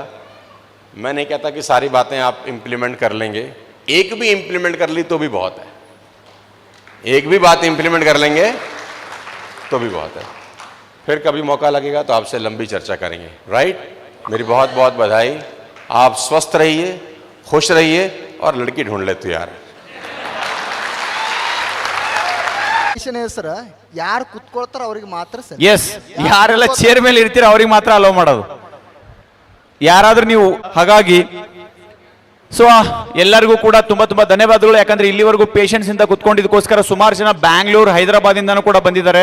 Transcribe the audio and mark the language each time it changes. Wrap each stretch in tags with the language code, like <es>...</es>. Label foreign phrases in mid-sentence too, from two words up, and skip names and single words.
<hi>मैं नहीं कहता कि सारी बातें आप इम्प्लीमेंट कर लेंगे, एक भी इम्प्लीमेंट कर ली तो भी बहुत है। एक भी बात इम्प्लीमेंट कर लेंगे तो भी बहुत है। फिर कभी मौका लगेगा तो आपसे लंबी चर्चा करेंगे। राइट? मेरी बहुत बहुत बधाई। आप स्वस्थ रहिए, खुश रहिए और लड़की ढूंढ लेते यार।</hi> <kn>ಹೆಸರು ಯಾರು ಕುತ್ಕೊಳ್ತಾರ ಅವ್ರಿಗೆ ಮಾತ್ರ ಸರ್. ಎಸ್, ಯಾರೆಲ್ಲ ಚೇರ್ ಮೇಲೆ ಇರ್ತೀರ ಅವ್ರಿಗೆ ಮಾತ್ರ ಅಲೋ ಮಾಡೋದು, ಯಾರಾದ್ರೂ ನೀವು. ಹಾಗಾಗಿ ಸೊ ಎಲ್ಲರಿಗೂ ಕೂಡ ತುಂಬಾ ತುಂಬಾ ಧನ್ಯವಾದಗಳು. ಯಾಕಂದ್ರೆ ಇಲ್ಲಿವರೆಗೂ ಪೇಷನ್ಸ್ ಇಂದ ಕುತ್ಕೊಂಡಿದ್ದಕ್ಕೋಸ್ಕರ ಸುಮಾರು ಜನ ಬ್ಯಾಂಗ್ಳೂರ್, ಹೈದರಾಬಾದ್ ಇಂದಾನು ಕೂಡ ಬಂದಿದ್ದಾರೆ.</kn>